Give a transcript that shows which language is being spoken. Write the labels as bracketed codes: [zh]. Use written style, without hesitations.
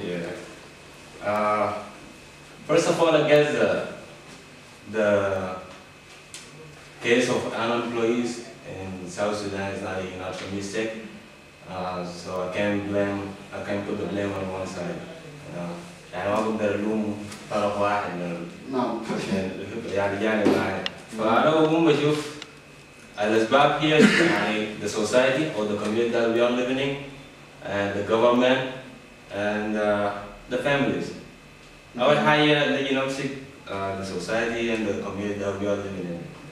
[en] Yeah. First of all, I guess the case of unemployees in South Sudan is not a natural mistake. So I can't put the blame on one side. [ar] يعني ما بقدر ألوم طرف واحد من يعني جانب واحد. فأنا بقوم بشوف الأسباب هي يعني [en] the society or the community that we are living in, and the government and the families. [ar] أول حاجة نجي نمسك [en] the society and the community that we are living in.